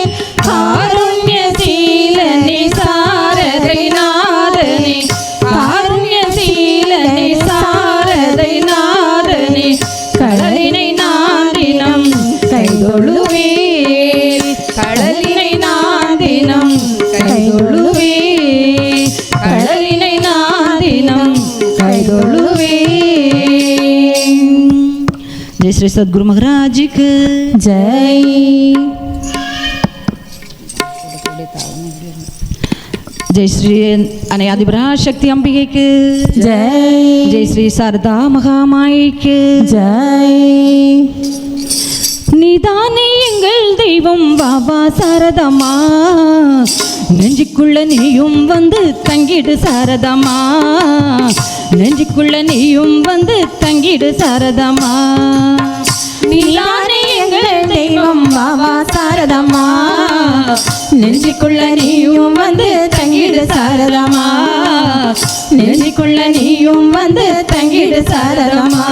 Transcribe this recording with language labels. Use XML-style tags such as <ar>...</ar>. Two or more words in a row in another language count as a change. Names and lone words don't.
<ta>காருண்ய சீலனே சாரதை நாதனே காருண்ய சீலனே சாரதை நாதனே கடலினை நான் தினம் கைதொழுவேன். கடலினை நான் தினம் கைதொழுவேன். கடலினை நான் பாதம் கைதொழுவே.</ta> <hi>जय श्री सद्गुरु महाराज की जय. जय श्री अनादि पराशक्ति अंबिके की जय. जय श्री शारदा महामाई की जय.</hi> <ta>நீதானே எங்கள் தெய்வம் பாபா சாரதம்மா, நெஞ்சுக்குள்ள நீயும் வந்து தங்கிடு சாரதம்மா, நெஞ்சுக்குள்ள நீயும் வந்து தங்கிடு சாரதம்மா. நீதானே எங்கள் தெய்வம் பாபா சாரதம்மா, நெஞ்சுக்குள்ள நீயும் வந்து தங்கிடு சாரதம்மா, நெஞ்சுக்குள்ள நீயும் வந்து தங்கிடு சாரதம்மா.</ta>